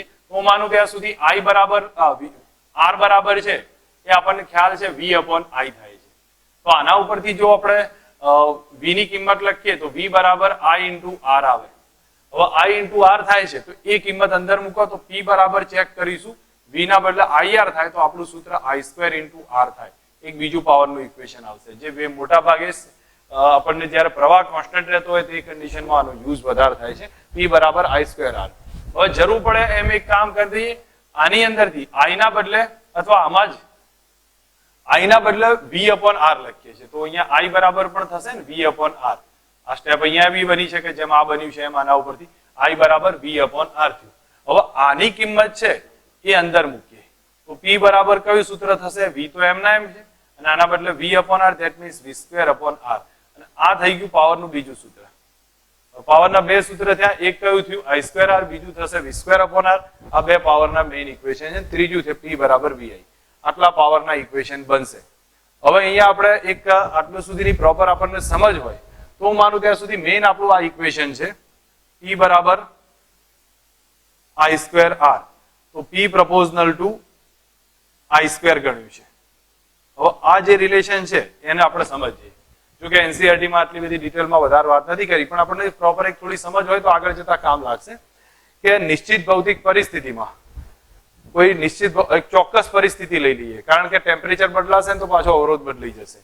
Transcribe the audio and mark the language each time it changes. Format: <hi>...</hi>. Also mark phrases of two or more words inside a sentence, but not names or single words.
<gu>હું માનું ત્યાં સુધી I બરાબર R બરાબર છે એ આપણને ખ્યાલ છે</gu> <en>V upon I</en> <gu>થાય છે. તો આના ઉપરથી જો આપણે V ની કિંમત લખીએ તો V બરાબર</gu> <en>I into R</en> <gu>આવે. હવે</gu> <en>I into R</en> <gu>થાય છે તો એ કિંમત અંદર મૂકો તો P બરાબર ચેક કરીશું. V ના બદલે IR થાય તો આપણું સૂત્ર</gu> <en>I square into R</en> <gu>થાય. એક બીજું પાવરનું ઇક્વેશન આવશે જે બે મોટા ભાગે આપણને જ્યારે પ્રવાહ કોન્સ્ટન્ટ રહેતો હોય તે કન્ડિશનમાં આનો યુઝ વધારે થાય છે. P બરાબર</gu> <en>I square R.</en> <gu>હવે જરૂર પડે એમ એક કામ કરી દઈએ, આની અંદરથી I ના બદલે અથવા આમાં જ I ના બદલે</gu> <en>V upon R</en> <gu>લખીએ છીએ તો અહીંયા I બરાબર પણ થશે ને</gu> <en>V upon R.</en> <gu>આ સ્ટેપ અહીંયા બી બની શકે જેમ આ બન્યું છે એમ આના ઉપરથી I બરાબર</gu> <en>V upon R</en> <gu>થયું. હવે આની કિંમત છે એ અંદર મૂકીએ તો P બરાબર કયું સૂત્ર થશે? V તો એમના એમ છે અને આના બદલે</gu> <en>V upon R, that means V square upon R.</en> <gu>અને આ થઈ ગયું પાવરનું બીજું સૂત્ર. પાવરના બે સૂત્ર થયા, એક કયું થયું</gu> <en>I square R,</en> <gu>બીજું થશે</gu> <en>V square upon R.</en> <gu>આ બે પાવરના મેઇન ઇક્વેશન છે. ત્રીજું છે P બરાબર VI. આટલા પાવરના ઇક્વેશન બનશે. હવે અહીંયા આપણે એક આટલું સુધીની પ્રોપર આપણને સમજ હોય તો હું માનું ત્યાં સુધી મેઇન આપણું આ ઇક્વેશન છે P બરાબર</gu> <en>I square R.</en> <gu>તો</gu> <en>P proportional to I square</en> <gu>ગણ્યું છે. હવે આ જે રિલેશન છે એને આપણે સમજીએ. જો કે NCERT માં આટલી બધી ડિટેલમાં વધારે વાત નથી કરી પણ આપણને પ્રોપર એક થોડી સમજ હોય તો આગળ જતા કામ લાગશે કે નિશ્ચિત ભૌતિક પરિસ્થિતિમાં કોઈ નિશ્ચિત એક ચોક્કસ પરિસ્થિતિ લઈ લઈએ, કારણ કે ટેમ્પરેચર બદલાશે ને તો પાછો અવરોધ બદલાઈ જશે.</gu>